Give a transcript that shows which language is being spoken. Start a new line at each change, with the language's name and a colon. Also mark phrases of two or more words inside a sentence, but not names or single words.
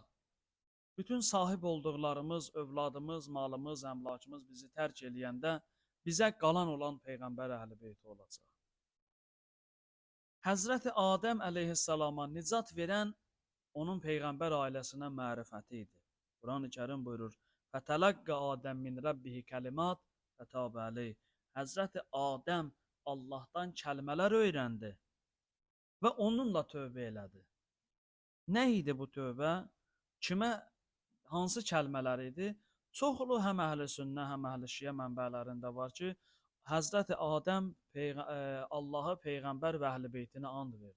Azerbaijani: Bütün sahib olduqlarımız, övladımız, malımız, əmlakımız bizi tərk eləyəndə bizə qalan olan Peyğəmbər Əhl-i Beyti olacaq. Həzrəti Adəm əleyhissalama nicat verən onun Peyğəmbər ailəsinə mərifəti idi. Quran-ı Kərim buyurur,
Arabic: فَتَلَقَّ آدَمْ مِنْ رَبِّهِ كَلِمَاتٍ فَتَابَ عَلَيْهِ.
Azerbaijani: Həzrəti Adəm Allahdan kəlmələr öyrəndi və onunla tövbə elədi. Nə idi bu tövbə? Kimə, hansı kəlmələr idi? Çoxlu həm əhl-i sünnə, həm əhl-i şiə mənbələrində var ki, Həzrəti Adəm Allah'a Peyğəmbər və Əhl-i Beytinə and verdi.